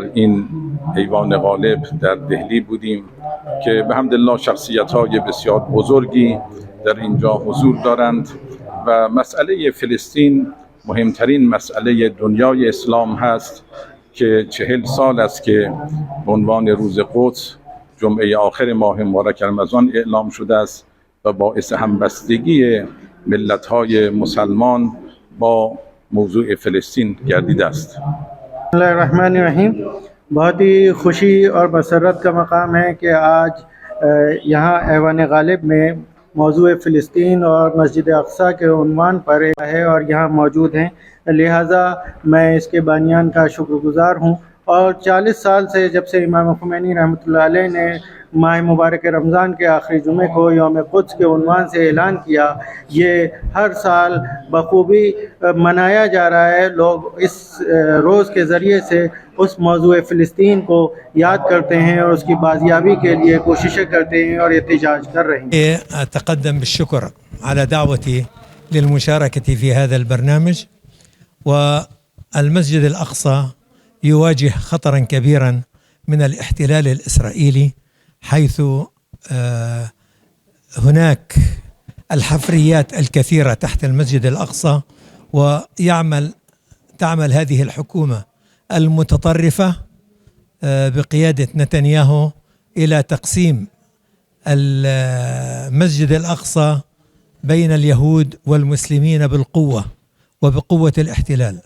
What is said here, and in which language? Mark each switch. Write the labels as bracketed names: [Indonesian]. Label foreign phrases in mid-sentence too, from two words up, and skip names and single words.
[Persian] این ایوان غالب در دهلی بودیم که به حمدالله شخصیت‌های بسیار بزرگی در اینجا حضور دارند و مسئله فلسطین مهمترین مسئله دنیای اسلام هست که 40 سال است که به عنوان روز قدس جمعه آخر ماه مبارک رمضان اعلام شده است و باعث همبستگی ملت‌های مسلمان با موضوع فلسطین گردیده است. [Arabic] بسم اللہ الرحمن الرحیم. [Urdu] بہت ہی خوشی اور مسرت کا مقام ہے کہ آج یہاں ایوان غالب میں موضوع فلسطین اور مسجد اقصی کے عنوان پر ہے اور یہاں موجود ہیں، لہٰذا میں اس کے بانیان کا شکر گزار ہوں۔ اور 40 سال سے جب سے امام خمینی رحمۃ اللہ علیہ نے ماہ مبارک رمضان کے آخری جمعے کو یوم قدس کے عنوان سے اعلان کیا، یہ ہر سال بخوبی منایا جا رہا ہے۔ لوگ اس روز کے ذریعے سے اس موضوع فلسطین کو یاد کرتے ہیں اور اس کی بازیابی کے لیے کوششیں کرتے ہیں اور احتجاج کر رہے ہیں۔ [Arabic] أتقدم بالشكر على دعوتي للمشاركة في هذا البرنامج. والمسجد الأقصى يواجه خطرا كبيرا من الاحتلال الإسرائيلي، حيث هناك الحفريات الكثيرة تحت المسجد الأقصى، تعمل هذه الحكومة المتطرفة بقيادة نتنياهو إلى تقسيم المسجد الأقصى بين اليهود والمسلمين بالقوة وبقوة الاحتلال.